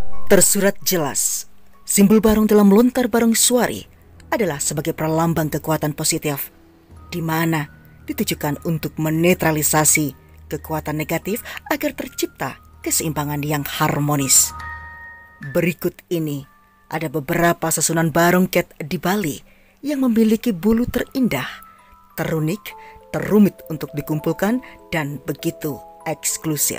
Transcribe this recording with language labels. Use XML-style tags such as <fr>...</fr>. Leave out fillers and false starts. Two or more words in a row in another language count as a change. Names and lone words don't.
<id>Tersurat jelas, simbol barong dalam lontar barong suari adalah sebagai perlambang kekuatan positif, di mana ditujukan untuk menetralisasi kekuatan negatif agar tercipta keseimbangan yang harmonis. Berikut ini ada beberapa susunan barong cat di Bali yang memiliki bulu terindah, terunik, terumit untuk dikumpulkan, dan begitu eksklusif.</id>